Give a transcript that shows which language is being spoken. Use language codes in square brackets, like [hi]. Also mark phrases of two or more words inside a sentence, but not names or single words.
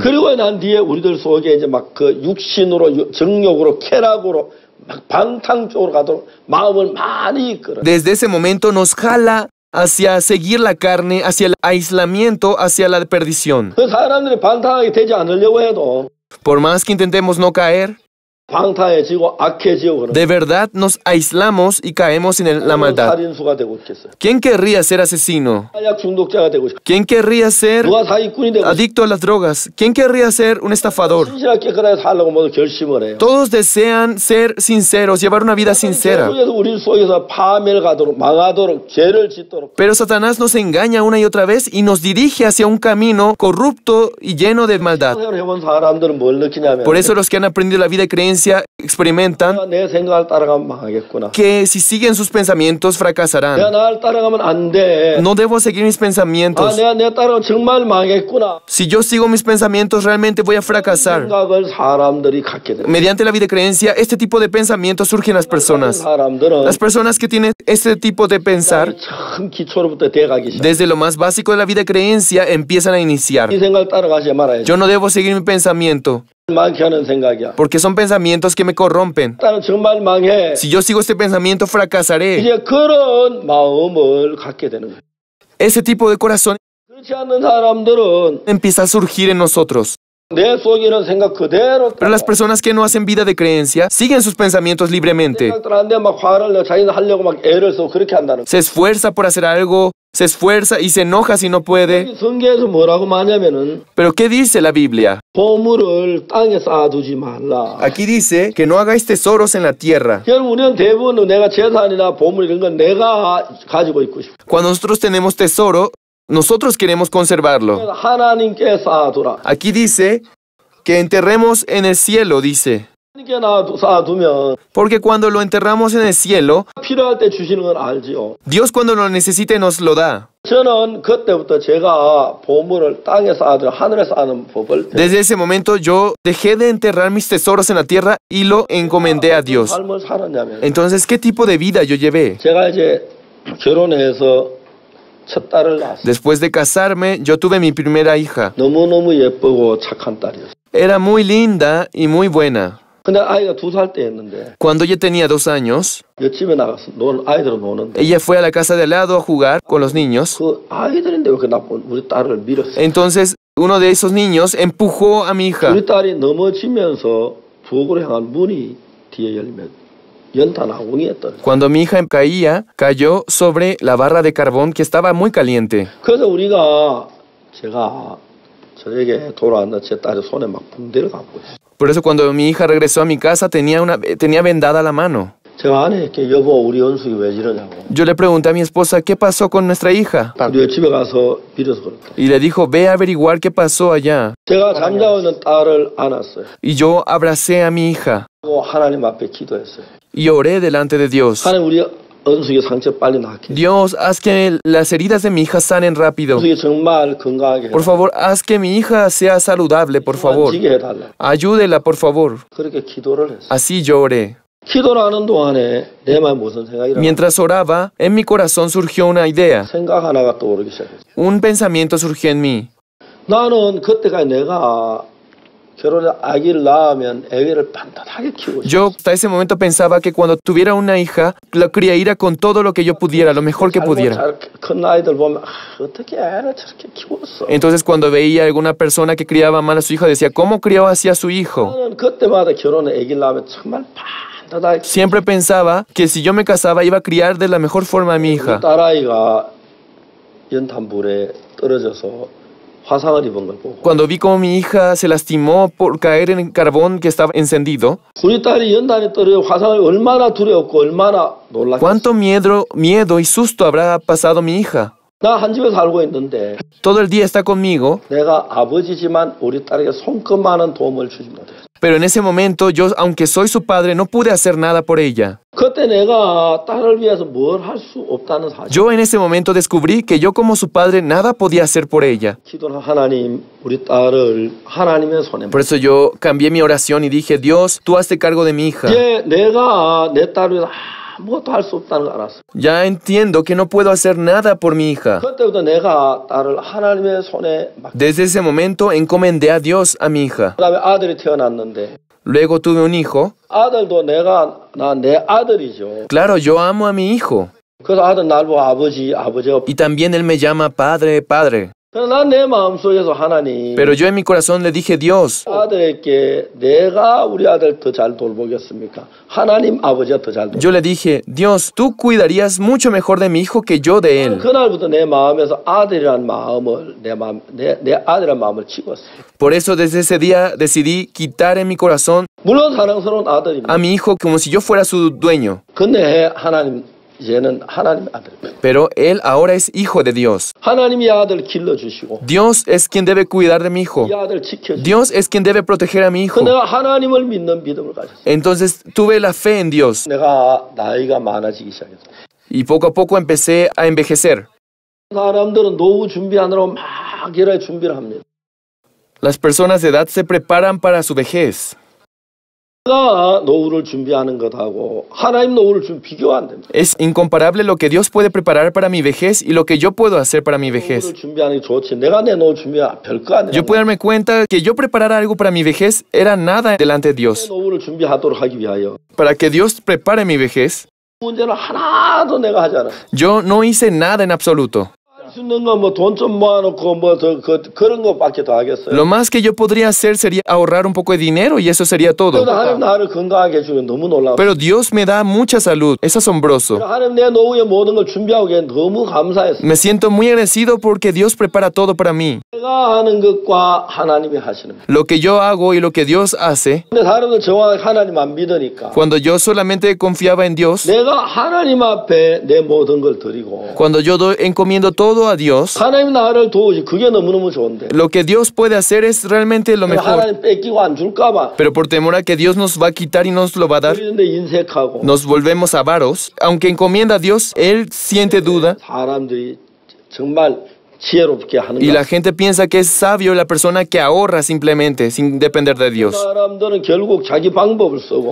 [ko] 그리고 난 뒤에 우리들 속에 이제 막 그 육신으로 정욕으로 쾌락으로 막 방탕 쪽으로 가도록 마음을 많이 이끌어. [es] Desde ese momento nos jala hacia seguir la carne, hacia el aislamiento, hacia la perdición. [ko] 그 사람들이 방탕하게 되지 않으려고 해도 [es] Por más que intentemos no caer, [ko] 방탕해지고 악해지고 그러는 [es] de verdad nos aislamos y caemos en la maldad. [ko] 살인수가 되고 있겠어요. [es] ¿Quién querría ser asesino? [ko] 마약 중독자가 되고 싶어. [es] ¿Quién querría ser [ko] 누가 사기꾼이 되고 싶어. [es] adicto a las drogas? ¿Quién querría ser un estafador? [ko] 신실하게 깨끗하게 살려고 모두 결심을 해요. [es] Todos desean ser sinceros, llevar una vida sincera. [ko] 계속해서 우리 속에서 파멸 가도록 망하도록 죄를 짓도록 [es] Pero Satanás nos engaña una y otra vez y nos dirige hacia un camino corrupto y lleno de maldad. [ko] 생활을 해본 사람들은 뭘 느끼냐면 [es] Por eso los que han aprendido la vida de creencia experimentan [ko] 내가 내 생각을 따라가면 망하겠구나. [es] que si siguen sus pensamientos [ko] 내가 [es] fracasarán. [ko] 나를 따라가면 안 돼. [es] No debo seguir mis pensamientos. [ko] 내가 따라가면 정말 망하겠구나. [es] Si yo sigo mis pensamientos realmente voy a fracasar. [ko] 생각을 사람들이 갖게 돼. [es] Mediante la vida de creencia, este tipo de pensamientos surgen en las personas. [ko] 사람들은 [es] Las personas que tienen este tipo de pensar, [ko] 참 기초로부터 돼가기 시작. [es] desde lo más básico de la vida de creencia, empiezan a iniciar. [ko] 이 생각을 따라가지 말아야지. [es] Yo no debo seguir mi pensamiento. [ko] 많게 하는 생각이야. [es] porque son pensamientos que me corrompen. [ko] 나는 정말 망해. [es] Si yo sigo este pensamiento, fracasaré. [ko] 이제 그런 마음을 갖게 되는 거야. [es] Ese tipo de corazón [ko] 그렇지 않는 사람들은 [es] empieza a surgir en nosotros. [ko] 내 속에 있는 생각 그대로 [es] Pero las personas que no hacen vida de creencia siguen sus pensamientos libremente. [ko] 생각들한테 막 화를 내고 자기는 하려고 막 애를 쓰고 그렇게 한다는 거야. [es] Se esfuerza por hacer algo, se esfuerza y se enoja si no puede. [ko] 성경에서 뭐라고 말하냐면은 [es] Pero ¿qué dice la Biblia? [ko] 보물을 땅에 쌓아두지 말라. [es] Aquí dice que no hagáis tesoros en la tierra. [ko] 결국 우리는 대부분 내가 재산이나 보물 이런 건 내가 가지고 있고 싶어. [es] Cuando nosotros tenemos tesoro, nosotros queremos conservarlo. [ko] 하나님께 쌓아두라. [es] Aquí dice que enterremos en el cielo, dice. [ko] 하나님께 쌓아두면 [es] Porque cuando lo enterramos en el cielo, [ko] 필요할 때 주시는 건 알지요. [es] Dios cuando lo necesite nos lo da. [ko] 저는 그때부터 제가 보물을 땅에 쌓아두라 하늘에 쌓는 법을 [es] Desde ese momento yo dejé de enterrar mis tesoros en la tierra y lo encomendé a Dios. [ko] 삶을 살았냐면 [es] Entonces, ¿qué tipo de vida yo llevé? [ko] 제가 이제 결혼해서 첫 딸을 낳았어요. [es] Después de casarme, yo tuve mi primera hija. [ko] 너무너무 예쁘고 착한 딸이었어요. [es] Era muy linda y muy buena. [ko] 근데 아이가 2살 때였는데 [es] Cuando ella tenía 2 años, [ko] 옆집에 나가서 아이들은 노는데 [es] ella fue a la casa de al lado a jugar con los niños. [ko] 그 아이들인데 왜 그 나쁜 우리 딸을 밀었어요. [es] Entonces, uno de esos niños empujó a mi hija. [ko] 우리 딸이 넘어지면서 부엌으로 향한 문이 뒤에 열리면 연탄 아궁이에 떨어져. [es] Cuando mi hija caía, cayó sobre la barra de carbón que estaba muy caliente. [ko] 그래서 제가 저에게 돌아왔는 제 딸의 손에 막 붕대를 갖고 있어요. [es] Por eso cuando mi hija regresó a mi casa tenía vendada la mano. [ko] 제가 아내에게 여보 우리 연숙이 왜 이러냐고. [es] Yo le pregunté a mi esposa qué pasó con nuestra hija. [ko] 우리 집에 가서 빌어서 그랬다. [es] Y le dijo, ve a averiguar qué pasó allá. [ko] 제가 잠자고 있는 딸을 안았어요. [es] Y yo abracé a mi hija [ko] 그리고 하나님 앞에 기도했어요. [es] y oré delante de Dios. [ko] 하나님 우리 은숙이 상처 빨리 낫게. [es] Dios, haz que las heridas de mi hija sanen rápido. [ko] 은숙이 정말 건강하게. [es] Por favor, haz que mi hija sea saludable, por favor. [ko] 지게 해달라. [es] Ayúdela, por favor. [ko] 그렇게 기도를 했어요. [es] Así yo oré. [ko] 기도를 하는 동안에 내 마음에 무슨 생각이 나? [es] Mientras oraba, en mi corazón surgió una idea. [ko] 생각 하나가 떠오르기 시작했어요. [es] Un pensamiento surgió en mí. [ko] 나는 그때까지 내가 결혼해 아기를 낳으면 아기를 반듯하게 키우고 싶어. [es] Yo hasta ese momento pensaba que cuando tuviera una hija, la criaría con todo lo que yo pudiera, lo mejor que pudiera. [ko] 큰 아이들 보면 어떻게 애를 저렇게 키웠어? [es] Entonces cuando veía a alguna persona que criaba mal a su hija, decía, ¿cómo crió así a su hijo? [ko] 나는 그때마다 결혼해 아기를 낳으면 정말 반듯하게. [es] Siempre pensaba que si yo me casaba iba a criar de la mejor forma a mi hija. [ko] 딸아이가 연탄불에 떨어져서 화상을 입은 걸 보고 [es] Cuando vi cómo mi hija se lastimó por caer en el carbón que estaba encendido, [ko] 우리 딸이 연탄에 떨어져 화상을 얼마나 두려웠고 얼마나 놀랐겠어. [es] ¿cuánto miedo y susto habrá pasado mi hija? [ko] 나 한 집에 살고 있는데 [es] Todo el día está conmigo, [ko] 내가 아버지지만 우리 딸에게 손끝만한 도움을 주지 못했어. [es] pero en ese momento yo, aunque soy su padre, no pude hacer nada por ella. [ko] 그때 내가 딸을 위해서 뭘 할 수 없다는 사실. [es] Yo en ese momento descubrí que yo como su padre nada podía hacer por ella. [ko] 기도는 하나님, 우리 딸을 하나님의 손에. [es] Por eso yo cambié mi oración y dije, Dios, tú hazte cargo de mi hija. [ko] 이제 내가 내 딸을 위해서 아무것도 할 수 없다는 걸 알았어. [es] Ya entiendo que no puedo hacer nada por mi hija. [ko] 그때부터 내가 딸을 하나님의 손에 맡. [es] Desde ese momento encomendé a Dios a mi hija. [ko] 그다음에 아들이 태어났는데 [es] Luego tuve un hijo. [ko] 아들도 내 아들이죠. [es] Claro, yo amo a mi hijo. [ko] 그래서 아들 날 보고 아버지가. [es] Y también él me llama padre, padre. [ko] 그래서 난 내 마음속에서 하나님. [es] Pero yo en mi corazón le dije, Dios, [ko] 아들에게 내가 우리 아들 더 잘 돌보겠습니까? 하나님 아버지가 더 잘 돌보. [es] yo le dije, Dios, tú cuidarías mucho mejor de mi hijo que yo de él. [ko] 그날부터 내 마음에서 아들이란 마음을 내 아들이란 마음을 지웠어요. [es] Por eso desde ese día decidí quitar en mi corazón [ko] 물론 사랑스러운 아들입니다. [es] a mi hijo como si yo fuera su dueño. [ko] 근데 하나님 이제는 하나님 아들입니다. [es] Pero él ahora es hijo de Dios. [ko] 하나님이 이 아들 길러주시고 [es] Dios es quien debe cuidar de mi hijo. [ko] 이 아들 지켜주시고. [es] Dios es quien debe proteger a mi hijo. [ko] 내가 하나님을 믿는 믿음을 가졌어요. [es] Entonces tuve la fe en Dios [ko] 내가 나이가 많아지기 시작했어요. [es] y poco a poco empecé a envejecer. [ko] 사람들은 노후 준비하느라고 막 여러 준비를 합니다. [es] Las personas de edad se preparan para su vejez. [ko] 내가 노후를 준비하는 것하고 하나님 노후를 좀 비교가 안 됩니다. [es] Es incomparable lo que Dios puede preparar para mi vejez y lo que yo puedo hacer para mi vejez. [ko] 노후를 준비하는 게 좋지. 내가 내 노후 준비하 별거 아니야. [es] Yo puedo darme cuenta que yo preparar algo para mi vejez era nada delante de [ko] 내 [es] Dios. [ko] 노후를 준비하도록 하기 위하여 [es] Para que Dios prepare mi vejez, [ko] 문제는 하나도 내가 하지 않아. [es] yo no hice nada en absoluto. [ko] 할 수 있는 건 뭐 돈 좀 모아놓고 뭐 그런 것밖에 더 하겠어요. [es] Lo más que yo podría hacer sería ahorrar un poco de dinero y eso sería todo. [ko] 그래도 하나님 나를 건강하게 해주면 너무 놀라워. [es] Pero Dios me da mucha salud. Es asombroso. [ko] 하나님 내 노후의 모든 걸 준비하고 계신 너무 감사했어. [es] Me siento muy agradecido porque Dios prepara todo para mí. [ko] 내가 하는 것과 하나님이 하시는 것. [es] Lo que yo hago y lo que Dios hace, [ko] 근데 사람들 정확하게 하나님 안 믿으니까 [es] cuando yo solamente confiaba en Dios, [ko] 내가 하나님 앞에 내 모든 걸 드리고 [es] cuando yo encomiendo todo a Dios, [ko] 하나님 나를 도우시 그게 너무너무 좋은데 [es] lo que Dios puede hacer es realmente lo mejor. [ko] 하나님 뺏기고 안 줄까봐 [es] Pero por temor a que Dios nos va a quitar y nos lo va a dar, [ko] 그런데 인색하고 [es] nos volvemos avaros. Aunque encomienda a Dios, Él siente duda [ko] 사람들이 정말 지혜롭게 하는 [es] y [ko] 거. [es] la gente piensa que es sabio la persona que ahorra simplemente sin depender de Dios. [ko] 사람들은 결국 자기 방법을 쓰고